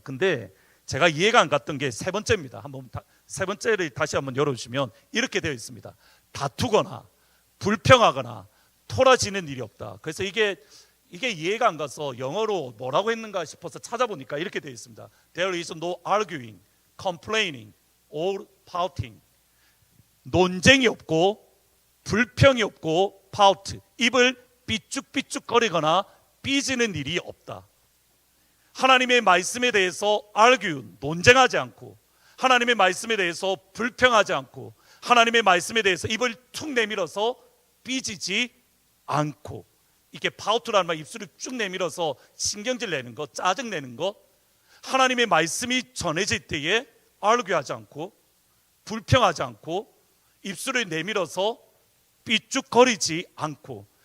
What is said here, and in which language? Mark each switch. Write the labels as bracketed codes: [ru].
[ko] 근데 제가 이해가 안 갔던 게 세 번째입니다. 세 번째를 다시 한번 열어주시면 이렇게 되어 있습니다. 다투거나 불평하거나 토라지는 일이 없다. 그래서 이게 이해가 안 가서 영어로 뭐라고 했는가 싶어서 찾아보니까 이렇게 되어 있습니다. [en] There is no arguing, complaining, or pouting. [ko] 논쟁이 없고 불평이 없고 pout, 입을 삐죽삐죽거리거나 삐지는 일이 없다. 하나님의 말씀에 대해서 argue, 논쟁하지 않고, 하나님의 말씀에 대해서 불평하지 않고, 하나님의 말씀에 대해서 입을 툭 내밀어서 삐지지 않고, 이게 파우트라는 말, 입술을 쭉 내밀어서 신경질 내는 것, 짜증 내는 것, 하나님의 말씀이 전해질 때에 argue하지 않고 불평하지 않고 입술을 내밀어서 삐죽거리지 않고.